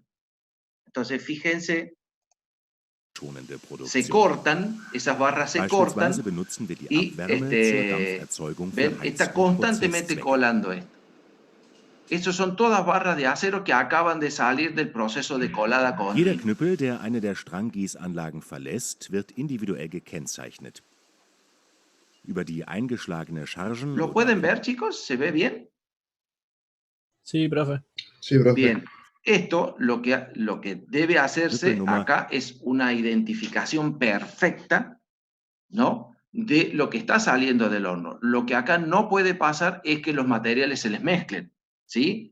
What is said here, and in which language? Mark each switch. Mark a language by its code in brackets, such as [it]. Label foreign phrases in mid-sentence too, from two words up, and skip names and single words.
[es] Entonces, fíjense, se cortan, esas barras se cortan y ven, está constantemente colando esto. Esas son todas barras de acero que acaban de salir del proceso de colada continua. [de] Jeder Knüppel, der eine der Stranggießanlagen verlässt, wird individuell gekennzeichnet. Über die eingeschlagene Chargen... [es] ¿Lo pueden ver, chicos? ¿Se ve bien? Sí, profe. Sí, profe. Bien. Esto, lo que debe hacerse acá es una identificación perfecta, ¿no?, de lo que está saliendo del horno. Lo que acá no puede pasar es que los materiales se les mezclen, ¿sí?